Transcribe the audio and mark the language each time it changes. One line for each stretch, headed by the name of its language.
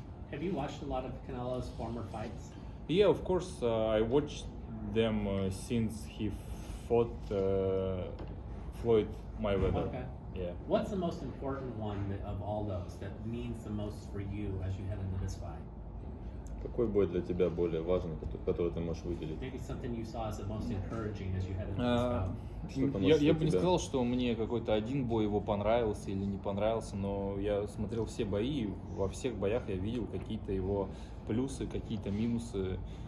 English: Have you watched a lot of Canelo's former fights? Yeah, of course, I watched them since he fought Floyd Mayweather. Okay. Yeah. What's the most important one of all those that means the most for you as you head into this fight?
Russian: Какой бой для тебя более важный, который ты можешь выделить?
English: Maybe something you saw as the most encouraging as you head into this bout.
Russian: Что-то, Я бы не сказал, что мне какой-то один бой его понравился или не понравился, но я смотрел все бои, и во всех боях я видел какие-то его плюсы, какие-то минусы.